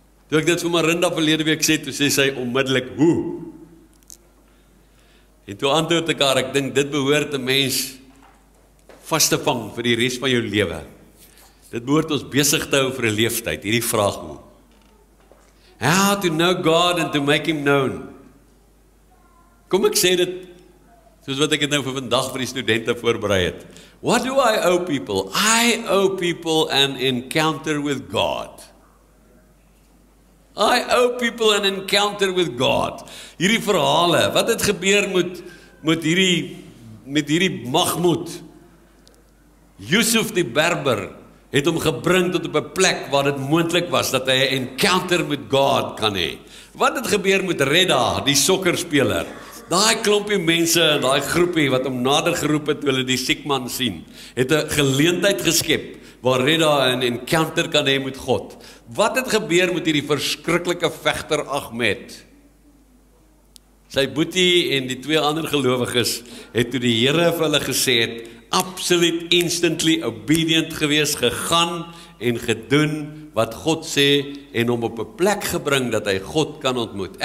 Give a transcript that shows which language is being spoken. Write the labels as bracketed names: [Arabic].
[Afrikaans] Toe ek dit vir Marinda verlede week sê, toe sê sy onmiddellik, hoe? En toe antwoord ek haar, ek dink dit behoort 'n mens vas te vang vir die res van jou lewe. Dit behoort ons besig te hou vir 'n leeftyd, hierdie vraag hoe. [English] How to know God and to make him known. [Afrikaans] Kom ek sê dit, soos wat ek het nou vir vandag vir die studente voorberei het. [English] What do I owe people? I owe people an encounter with God. I owe people an encounter with God. [Afrikaans] Hierdie verhale, wat het gebeur met hierdie Mahmoud? Yusuf die Berber het hom gebring tot op 'n plek waar dit moontlik was dat hy 'n encounter met God kan hê. Wat het gebeur met Redda, die sokkerspeler? Daai klompie mense in daai groepie wat hom nader geroep het toe hulle die siek man sien, het 'n geleentheid geskep waar Reda 'n encounter kan hê met God. Wat het gebeur met hierdie verskriklike vegter Ahmed? Sy boetie en die twee ander gelowiges het toe die Here vir hulle gesê het, absoluut [English] instantly obedient [Afrikaans] gewees, gegaan en gedoen wat God sê en hom op 'n plek gebring dat hy God kan ontmoet.